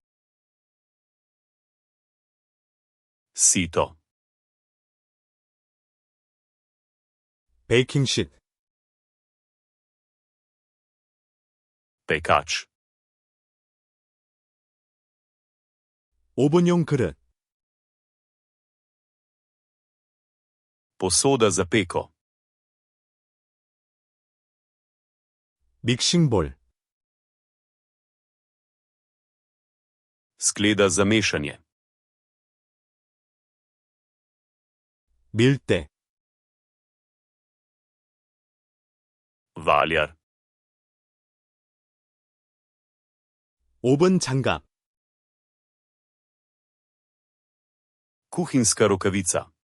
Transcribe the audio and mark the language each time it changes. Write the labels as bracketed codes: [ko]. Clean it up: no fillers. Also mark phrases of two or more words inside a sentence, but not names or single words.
[sl] Sito. [ko] 베이킹 시트, [sl] Pekač. [ko] 오븐용 그릇, [sl] Posoda za peko. [ko] 믹싱볼, [sl] Skleda za mešanje. [ko] 밀대, [sl] Valjar. [ko] 오븐 장갑, [sl] Kuhinjska rokavica.